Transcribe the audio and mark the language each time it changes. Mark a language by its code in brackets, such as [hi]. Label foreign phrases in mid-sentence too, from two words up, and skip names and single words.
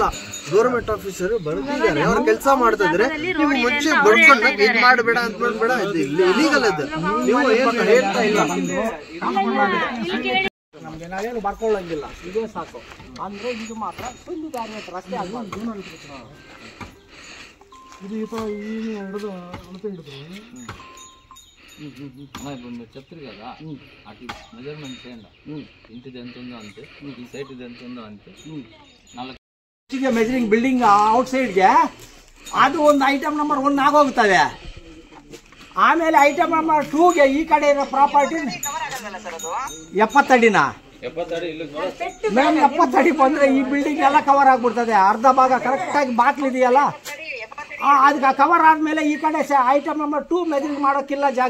[en] government officer [kn] ಬರ್ತಿದ್ದಾರೆ, ಅವ್ರ ಕೆಲಸ ಮಾಡ್ತಾ ಇದ್ರೆ ನೀವು ಮುಂಚೆ ಬಡ್ಕೊಂಡು ಇದ್ ಮಾಡಬೇಡ ಅಂತ ಬೇಡ. ಇಲೀಗಲ್ ಅದು. ನೀವು ಏನು ಹೇಳ್ತಾ ಇಲ್ಲ, ನಮ್ಗೆ ನಾವೇನು ಬರ್ಕೊಳ್ಳಂಗಿಲ್ಲ. ಇದೇ ಸಾಕು ಅಂದ್ರೆ ಇದು ಮಾತ್ರ ಒಂದು ದಾರಿ ರಸ್ತೆ ಆಗ್ಬಾರ್ದು. ಇದು ಈ ತರ ಈಗ ಹಿಡಿದು ಅಳತೆ ಹಿಡಿದ್ರು [te] చెప్తారు కదా అటు మెజర్మెంట్ చేయండి. ఇంటిది ఎంత ఉందో అంతే, ఈ సైట్ ఇది ఎంత ఉందో అంతే. [en] measuring building outside [kn] ಅದು ಒಂದು [en] item number 1 [kn] ಆಗೋಗ್ತದೆ. ಆಮೇಲೆ [en] item number [kn] 2ಗೆ ಈ ಕಡೆ ಇರೋ ಪ್ರಾಪರ್ಟಿ 70 ಅಡಿನಾ ಮೇಡಮ್. 70 ಅಡಿ ಬಂದ್ರೆ ಈ ಬಿಲ್ಡಿಂಗ್ ಎಲ್ಲ ಕವರ್ ಆಗ್ಬಿಡ್ತದೆ. ಅರ್ಧ ಭಾಗ ಕರೆಕ್ಟ್ ಆಗಿ ಬಾಕ್ಲಿದೆಯಲ್ಲ, ಅದಕ್ಕೆ ಕವರ್ ಆದ್ಮೇಲೆ ಈ ಕಡೆ [en] item number 2 measuring [kn] ಮಾಡೋಕ್ಕಿಲ್ಲ ಜಾಗ.